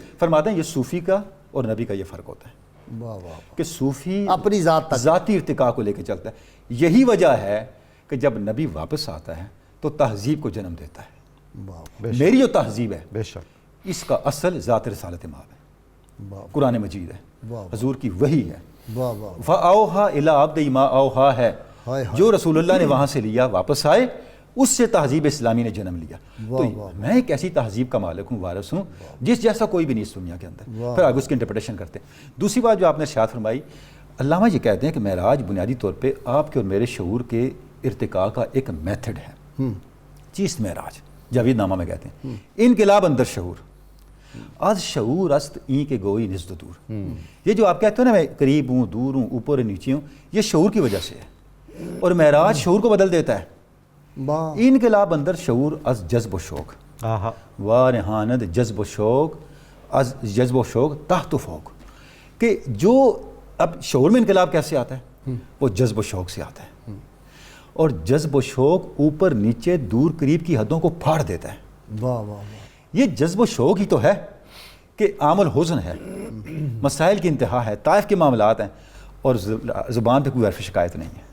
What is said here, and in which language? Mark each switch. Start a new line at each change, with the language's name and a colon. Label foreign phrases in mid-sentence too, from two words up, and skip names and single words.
Urdu: فرماتے ہیں یہ صوفی کا اور نبی کا یہ فرق ہوتا ہے کہ صوفی اپنی ذات تک ذاتی ارتقاء کو لے کے چلتا ہے۔ یہی وجہ ہے کہ جب نبی واپس آتا ہے تو تہذیب کو جنم دیتا ہے۔ میری جو تہذیب ہے بے شک اس کا اصل ذات رسالت مآب ہے، قرآن مجید ہے، حضور کی وحی ہے،
Arabic: فَأَوْحَا إِلَىٰ عَبْدِهِ مَا أَوْحَا
Urdu: ہے، جو رسول اللہ نے وہاں سے لیا واپس آئے، اس سے تہذیب اسلامی نے جنم لیا۔ تو میں ایک ایسی تہذیب کا مالک ہوں، وارث ہوں، جس جیسا کوئی بھی نہیں اس دنیا کے اندر۔ پھر آگے اس کی انٹرپریٹیشن کرتے ہیں۔ دوسری بات جو آپ نے ارشاد فرمائی، علامہ یہ کہتے ہیں کہ معراج بنیادی طور پہ آپ کے اور میرے شعور کے ارتقاء کا ایک میتھڈ ہے۔
Persian: چیست معراج
Urdu: جاوید نامہ میں کہتے ہیں
Persian: انقلاب اندر شعور، از شعور است این کے گوئی نزد دور۔
Urdu: یہ جو آپ کہتے ہیں نا میں قریب ہوں، دور ہوں، اوپر نیچے ہوں، یہ شعور کی وجہ سے ہے، اور معراج شعور کو بدل دیتا ہے۔
Persian: انقلاب اندر شعور از جذب و شوق، وارہاند جذب و شوق از جذب و شوق تحت و فوق،
Urdu: کہ جو اب شعور میں انقلاب کیسے آتا ہے؟ وہ جذب و شوق سے آتا ہے، اور جذب و شوق اوپر نیچے دور قریب کی حدوں کو پھاڑ دیتا ہے۔ واہ واہ واہ، یہ جذب و شوق ہی تو ہے کہ عام الحزن ہے، مسائل کی انتہا ہے، طائف کے معاملات ہیں، اور زبان پہ کوئی حرف شکایت نہیں ہے۔